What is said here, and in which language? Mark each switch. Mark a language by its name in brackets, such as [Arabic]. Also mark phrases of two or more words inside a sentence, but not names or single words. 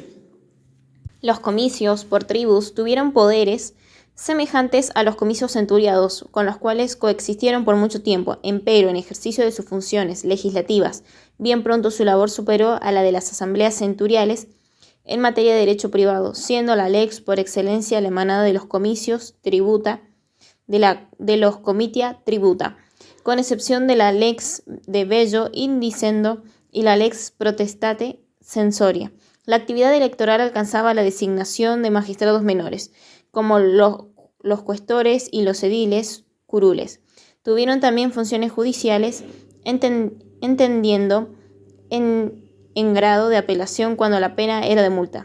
[Spanish] Los comicios por tribus tuvieron poderes semejantes a los comicios centuriados, con los cuales coexistieron por mucho tiempo, empero en ejercicio de sus funciones legislativas, bien pronto su labor superó a la de las asambleas centuriales en materia de derecho privado, siendo la lex por excelencia la emanada de los comicios tributa, de los [Latin] comitia tributa, [Spanish] con excepción de la [Latin] lex de bello indicendo [Spanish] y la [Latin] lex protestate censoria. [Spanish] La actividad electoral alcanzaba la designación de magistrados menores, como los cuestores y los ediles curules. Tuvieron también funciones judiciales, entendiendo en grado de apelación cuando la pena era de multa.